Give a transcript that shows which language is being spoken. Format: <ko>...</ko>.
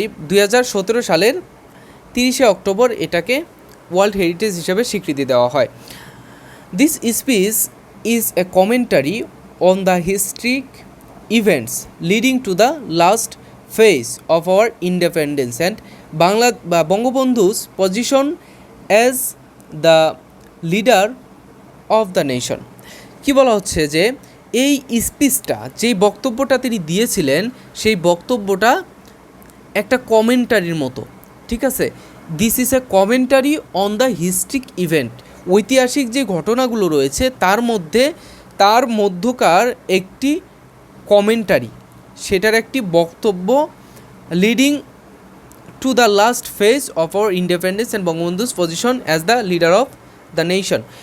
<bn>2017 সালের 30শে অক্টোবর এটাকে world heritage হিসেবে স্বীকৃতি দেওয়া হয়।</bn> <en>This speech is a commentary on the historic events leading to the last phase of our independence and Bangabandhu's position as the leader of the nation.</en> <bn>কি বলা হচ্ছে যে এই স্পিচটা, যেই বক্তব্যটা তিনি দিয়েছিলেন, সেই বক্তব্যটা একটা কমেন্টারির মতো, ঠিক আছে?</bn> <en>This is a commentary on the historic event.</en> <bn>ঐতিহাসিক যে ঘটনাগুলো রয়েছে তার মধ্যকার একটি কমেন্টারি, সেটার একটি বক্তব্য,</bn> <en>Leading to the last phase of our independence and Bangabandhu's position as the leader of the nation.</en>